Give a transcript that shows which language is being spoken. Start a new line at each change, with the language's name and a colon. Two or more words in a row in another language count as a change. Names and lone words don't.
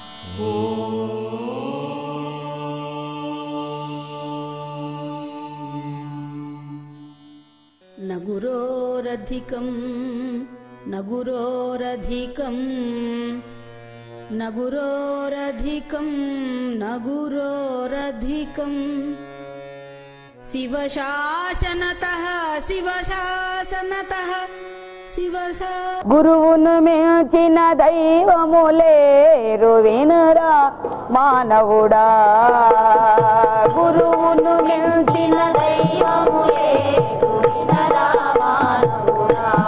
Sanskrit: न गुरोरधिकं न गुरोरधिकं न गुरोरधिकं न गुरोरधिकं शिवशासनतः शिवशासनतः
Telugu: గురువును మించిన దైవము లేరు వినరా మానవుడా. గురువును మించిన దైవము లేరు వినరా మానవుడా.